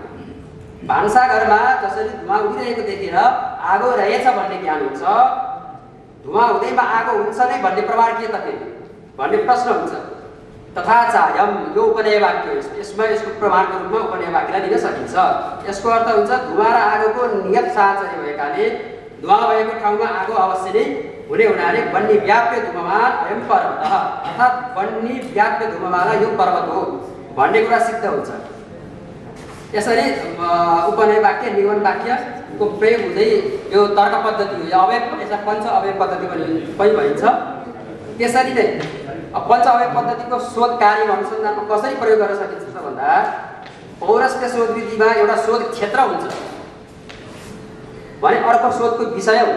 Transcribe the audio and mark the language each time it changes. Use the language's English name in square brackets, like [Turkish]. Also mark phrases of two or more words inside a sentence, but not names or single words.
[Nepali] भान्साघरमा जसरी धुवा उडिरहेको देखेर आगो रहेछ भन्ने ज्ञान हुन्छ, धुवा हुँदैमा आगो हुन्छ नै भन्ने प्रमाण के त भन्ने प्रश्न हुन्छ। [Sanskrit] तथा चायम, [Nepali] यो उपनय वाक्य हो। यसमा यसको प्रमाणको रूपमा उपनय वाक्यलाई दिन सकिन्छ। यसको अर्थ हुन्छ धुवा र आगोको नियत साहचर्य भएकाले धुवा भएको ठाउँमा आगो अवश्य नै हुने हुनाले [Sanskrit] वन्य व्याप्य धुममान अयं पर्वतः [Nepali] अर्थात् वन्य व्याप्य धुममाला यो पर्वत हो भन्ने कुरा सिद्ध हुन्छ। यसरी उपनय वाक्य, निगमन वाक्यको प्रयोग हुँदै यो तर्क पद्धति हो। यो अवयव, यसलाई पञ्च अवयव पद्धति पनि भनिन्छ। त्यसरी नै पञ्च अवयव पद्धतिको शोध कार्य अनुसन्धानमा कसरी प्रयोग गर्न सकिन्छ त भन्दा पौरस्त्य शोध विधिमा एउटा शोध क्षेत्र हुन्छ भने अर्को शोधको विषय हुन्छ।